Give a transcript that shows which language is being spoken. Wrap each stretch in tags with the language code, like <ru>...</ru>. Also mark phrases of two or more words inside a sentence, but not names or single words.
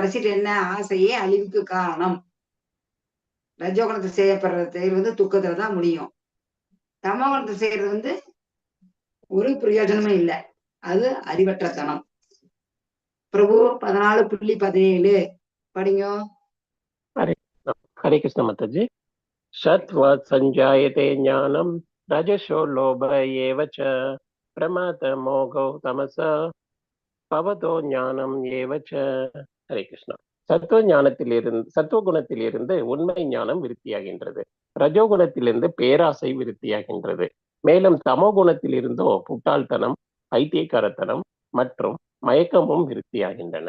<ta>கடைசிட்டு என்ன, ஆசையே அழிவுக்கு காரணம். ரஜகுணத்தை செய்யப்படுற செயல் வந்து துக்கத்துலதான் முடியும். தமோகுணத்தை செய்யறது வந்து ஒரு பிரயோஜனமும் இல்லை, அது அறிவற்றத்தனம். பிரபு 14.17 படிங்க.</ta> <hi>हरे कृष्ण माताजी.</hi> <sa>सत्त्वात् संजायते ज्ञानं रजसो लोभ एव च प्रमाद मोहो तमसा भवतो ज्ञानम् एवच.</sa> <ta>ஹரே கிருஷ்ணா. சத்துவகுணத்திலிருந்து உண்மை ஞானம் விருத்தியாகின்றது. ரஜோகுணத்திலிருந்து பேராசை விருத்தியாகின்றது. மேலும் தமோ குணத்திலிருந்தோ முட்டாள்தனம், பைத்தியக்காரத்தனம் மற்றும் மயக்கமும் விருத்தியாகின்றன.</ta>